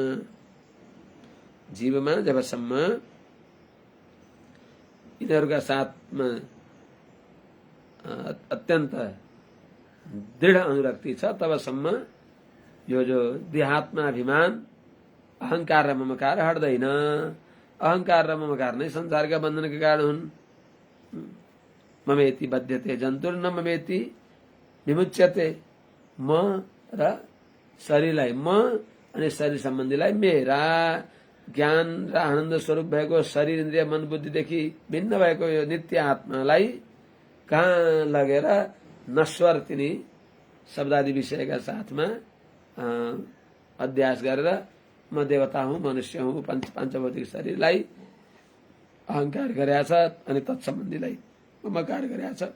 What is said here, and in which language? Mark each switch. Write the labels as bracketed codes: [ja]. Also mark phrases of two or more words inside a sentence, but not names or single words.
[ne] जीवमा जबसम्म यिनीहरूका साथमा अत्यन्त दृढ अनुरक्ति छ तबसम्म यो जो देहात्माभिमान अहंकार र ममकार हट्दैन। अहंकार र ममकार नै संसारका बन्धनका कारण हुन्। [sa] ममेति बध्यते जन्तुर्न ममेति विमुच्यते। [ne] म र शरीरलाई म अनि शरीर सम्बन्धीलाई मेरा। ज्ञान र आनन्द स्वरूप भएको शरीर इन्द्रिय मन बुद्धिदेखि भिन्न भएको यो नित्य आत्मालाई कहाँ लगेर नश्वर तिनी शब्दादि विषयका साथमा अध्यास गरेर म देवता हुँ, मनुष्य हुँ, पांचभौतिक शरीरलाई अहंकार गरेछ अनि तत्सम्बन्धीलाई ममकार गरेछ।